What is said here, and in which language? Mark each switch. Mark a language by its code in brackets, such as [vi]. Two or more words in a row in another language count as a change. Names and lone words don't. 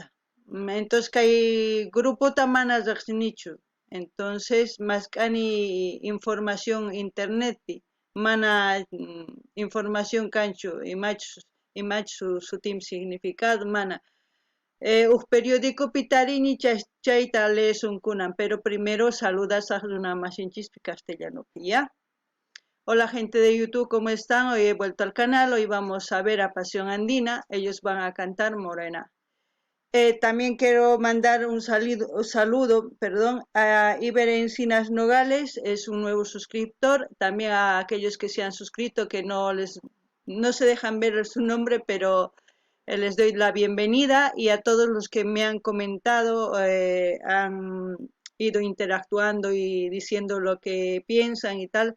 [qu] Entonces kay gruputa mana riqsinichu. Entonces mask'ani información internetpi, mana información kanchu imachu sutim significado mana. Periódico pitarini chayta leesun kunan, [es] pero primero saludas a una masinchis castellano, ¿ya? Hola gente de YouTube, ¿cómo están? Hoy he vuelto al canal, hoy vamos a ver a Pasión Andina, ellos van a cantar Morena. También quiero mandar un saludo a Iber Encinas Nogales, es un nuevo suscriptor, también a aquellos que se han suscrito que no se dejan ver su nombre, pero les doy la bienvenida, y a todos los que me han comentado, han ido interactuando y diciendo lo que piensan y tal.